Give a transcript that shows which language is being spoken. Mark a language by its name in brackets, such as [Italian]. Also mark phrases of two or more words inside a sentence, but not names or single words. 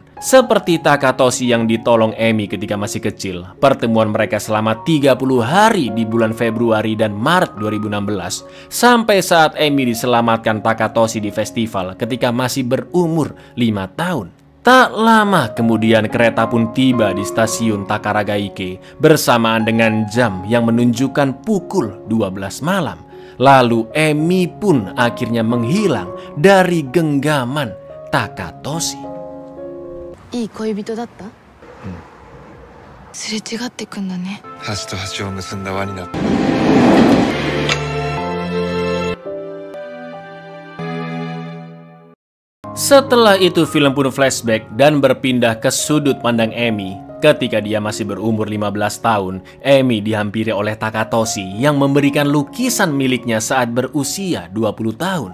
[Indonesian] Seperti Takatoshi yang ditolong Emi ketika masih kecil, pertemuan mereka selama 30 hari di bulan Februari dan Maret 2016, sampai saat Emi diselamatkan Takatoshi di festival ketika masih berumur 5 tahun. Tak lama kemudian kereta pun tiba di stasiun Takaragaike bersamaan dengan jam yang menunjukkan pukul 12 malam. Lalu Emi pun akhirnya menghilang dari genggaman Takatoshi. [Japanese] いい恋人だった？すれ違ってくんだね。端と端を結んだ輪になった。 [Indonesian] Setelah itu film pun flashback dan berpindah ke sudut pandang Emi. Ketika dia masih berumur 15 tahun, Emi dihampiri oleh Takatoshi yang memberikan lukisan miliknya saat berusia 20 tahun.